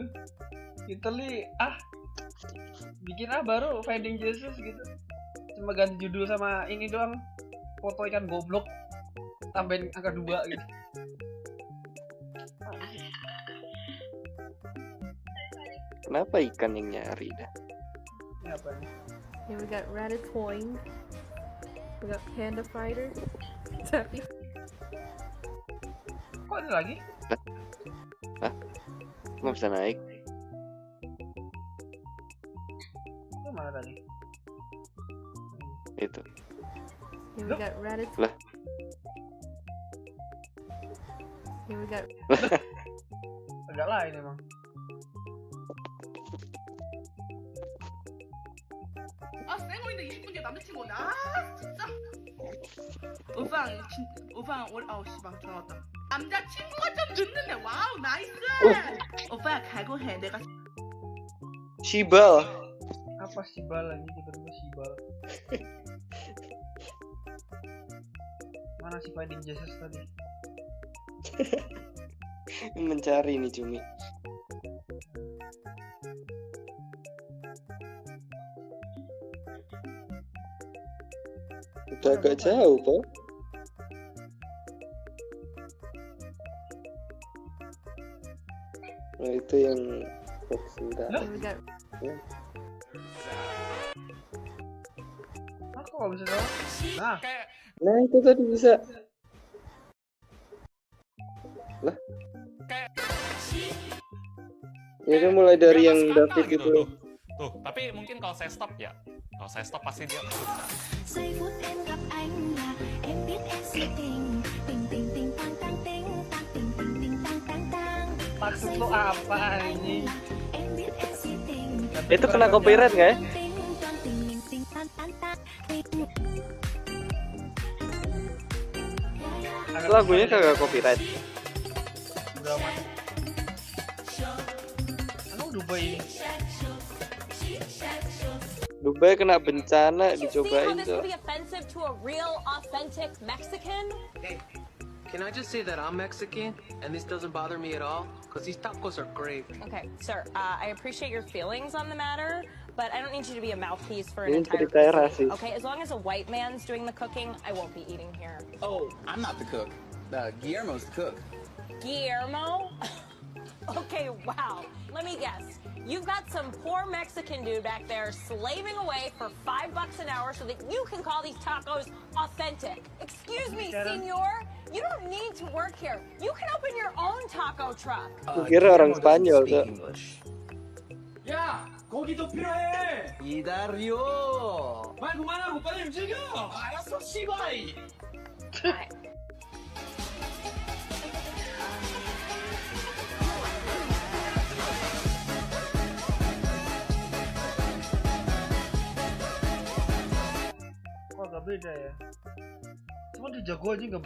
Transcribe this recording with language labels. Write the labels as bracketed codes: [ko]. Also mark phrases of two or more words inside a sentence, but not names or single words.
[id] Literally bikin baru Finding Jesus gitu. Cuma ganti judul sama ini doang. Foto ikan goblok. Tambahin angka 2 gitu. Kenapa ikan yang nyari dah? Ini apa nih? [en] Here we got Ratatouille. We got Panda Fighter. [id] Tapi Kok ada lagi? Nggak bisa naik. Itu mana tadi? Itu. [en] here we got Ratatouille. [id] Lah. [en] Here we got [id] Agak lain emang. [ko] 쌩얼인데 20분 뒤에 남자친구 온다. 진짜. 오빠 씨발 전화 왔다. 남자친구가 좀 늦는데 [en] wow nice. [ko] 오빠야 각오해 내가. Shibal. [id] Apa sibal lagi tiba-tiba sibal? Mana si Finding Jesus tadi? Mencari nih cumi. Udah agak jauh, Pak. Nah, itu yang sudah. here we got Aku nggak bisa tahu. Nah, Nah, itu tadi bisa. Lah. Ya kan mulai dari yang David gitu. Tuh, tapi mungkin kalau saya stop ya, Kalau saya stop pasti dia. [vi] Giây phút em gặp anh là em biết em si tình. Tình tình tình tang tang ting, tang tình tình tình tang tang tang. [id] Maksud lu apa ini? [vi] Em biết em si tình. [id] Itu kena copyright nggak ya? [vi] Tình tang tình tình tình tang tang tang. [id] Lagunya kagak copyright. Udah amat. Anu Dubai ini. Dubai kena bencana dicobain tuh. [en] offensive to a real, authentic Mexican? Hey, can I just say that I'm Mexican and this doesn't bother me at all? Because these tacos are great. Okay, sir, I appreciate your feelings on the matter, but I don't need you to be a mouthpiece for an [id] Ini [en] entire [id] ceritanya [en] cuisine. [id] rasis. [en] Okay, as long as a white man's doing the cooking, I won't be eating here. Oh, I'm not the cook. Guillermo's the cook. Guillermo? Okay, wow. Let me guess. You've got some poor Mexican dude back there slaving away for $5 an hour so that you can call these tacos authentic. Excuse me, senor. You don't need to work here. You can open your own taco truck. [id] Kira orang Spanyol tuh. [ko] 야, 고기도 필요해. 기다려. 말 그만하고 빨리 움직여. 알았어, 씨바이. [id] Kok agak beda ya? Cuma di jago aja nggak